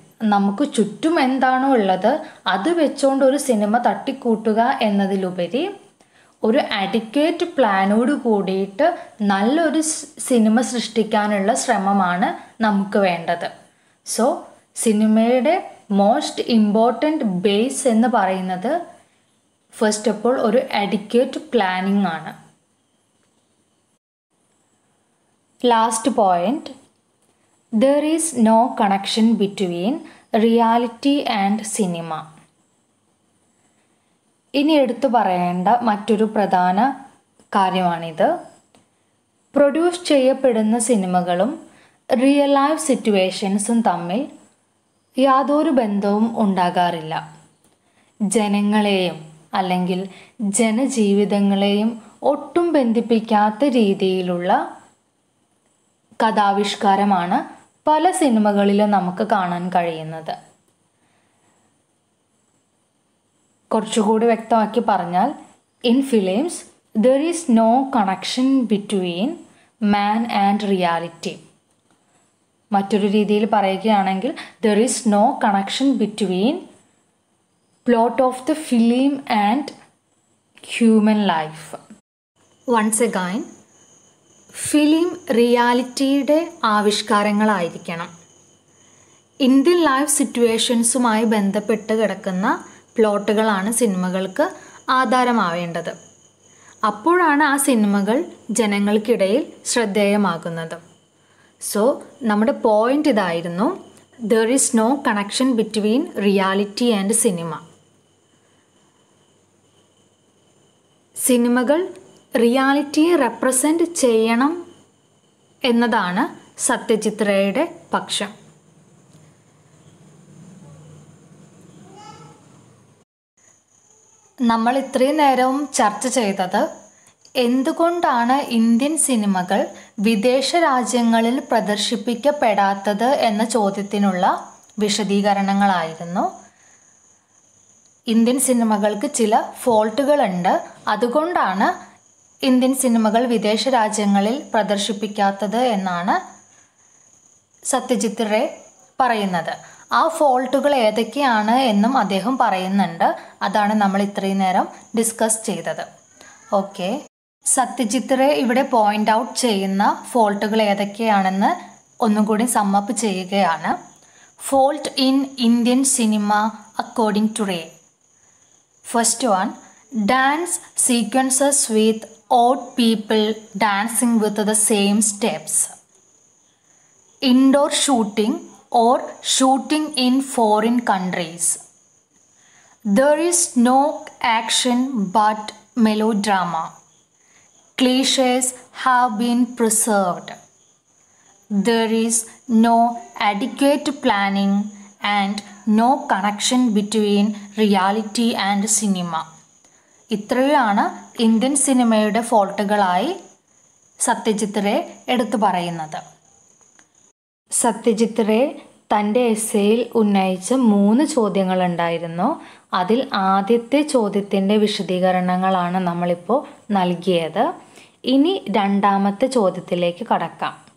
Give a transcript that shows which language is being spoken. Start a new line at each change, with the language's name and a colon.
Malayalam: നമുക്ക് ചുറ്റും എന്താണോ ഉള്ളത് അത് വെച്ചുകൊണ്ട് ഒരു സിനിമ തട്ടിക്കൂട്ടുക എന്നതിലുപരി ഒരു അഡിക്വേറ്റ് പ്ലാനോട് കൂടിയിട്ട് നല്ലൊരു സിനിമ സൃഷ്ടിക്കാനുള്ള ശ്രമമാണ് നമുക്ക് വേണ്ടത്. സോ സിനിമയുടെ
English: most important base
Malayalam: എന്ന് പറയുന്നത്
English: First of all ഒരു adequate planning ആണ്. Last point, there is no connection between reality and cinema.
Malayalam: ഇനി എടുത്തു പറയേണ്ട മറ്റൊരു പ്രധാന കാര്യമാണിത്. പ്രൊഡ്യൂസ് ചെയ്യപ്പെടുന്ന സിനിമകളും റിയൽ ലൈഫ് സിറ്റുവേഷൻസും തമ്മിൽ യാതൊരു ബന്ധവും ഉണ്ടാകാറില്ല. ജനങ്ങളെയും അല്ലെങ്കിൽ ജനജീവിതങ്ങളെയും ഒട്ടും ബന്ധിപ്പിക്കാത്ത രീതിയിലുള്ള കഥാവിഷ്കാരമാണ് പല സിനിമകളിലും നമുക്ക് കാണാൻ കഴിയുന്നത്. കുറച്ചുകൂടി വ്യക്തമാക്കി പറഞ്ഞാൽ,
English: In films there is no connection between man and reality.
Malayalam: മറ്റൊരു രീതിയിൽ പറയുകയാണെങ്കിൽ,
English: there is no connection between plot of the film and human life. Once again,
Malayalam: film റിയാലിറ്റിയുടെ ആവിഷ്കാരങ്ങളായിരിക്കണം. Indian life സിറ്റുവേഷൻസുമായി ബന്ധപ്പെട്ട് കിടക്കുന്ന പ്ലോട്ടുകളാണ് സിനിമകൾക്ക് ആധാരമാവേണ്ടത്. അപ്പോഴാണ് ആ സിനിമകൾ ജനങ്ങൾക്കിടയിൽ ശ്രദ്ധേയമാകുന്നത്.
English: so
Malayalam: നമ്മുടെ പോയിന്റ് ഇതായിരുന്നു,
English: there is no connection between reality and cinema.
Malayalam: സിനിമകൾ റിയാലിറ്റിയെ റെപ്രസെൻ്റ് ചെയ്യണം എന്നതാണ് സത്യജിത് റേയുടെ പക്ഷം. നമ്മൾ ഇത്രയും നേരവും ചർച്ച ചെയ്തത് എന്തുകൊണ്ടാണ് ഇന്ത്യൻ സിനിമകൾ വിദേശ രാജ്യങ്ങളിൽ പ്രദർശിപ്പിക്കപ്പെടാത്തത് എന്ന ചോദ്യത്തിനുള്ള വിശദീകരണങ്ങളായിരുന്നു. ഇന്ത്യൻ സിനിമകൾക്ക് ചില ഫോൾട്ടുകളുണ്ട്, അതുകൊണ്ടാണ് ഇന്ത്യൻ സിനിമകൾ വിദേശ രാജ്യങ്ങളിൽ പ്രദർശിപ്പിക്കാത്തത് എന്നാണ് സത്യജിത് റേ പറയുന്നത്. ആ ഫോൾട്ടുകൾ ഏതൊക്കെയാണ് എന്നും അദ്ദേഹം പറയുന്നുണ്ട്. അതാണ് നമ്മൾ ഇത്രയും നേരം ഡിസ്കസ് ചെയ്തത്. ഓക്കെ, സത്യജിത് റേ ഇവിടെ പോയിൻ്റ് ഔട്ട് ചെയ്യുന്ന ഫോൾട്ടുകൾ ഏതൊക്കെയാണെന്ന് ഒന്നും കൂടി സമ്മപ്പ് ചെയ്യുകയാണ്.
English: Fault in Indian cinema according to Ray. First one, dance sequences with odd people dancing with the same steps. Indoor shooting or shooting in foreign countries. There is no action but melodrama. Clichés have been preserved. There is no adequate planning and no connection between reality and cinema.
Malayalam: ഇത്രയാണ് Indian സിനിമയുടെ ഫോൾട്ടുകളായി സത്യജിത് റേ എടുത്തു പറയുന്നത്. സത്യജിത് റേ തൻ്റെ എസ്സേയിൽ ഉന്നയിച്ച 3 ചോദ്യങ്ങളുണ്ടായിരുന്നു. അതിൽ ആദ്യത്തെ ചോദ്യത്തിൻ്റെ വിശദീകരണങ്ങളാണ് നമ്മളിപ്പോൾ നൽകിയത്. ഇനി രണ്ടാമത്തെ ചോദ്യത്തിലേക്ക് കടക്കാം.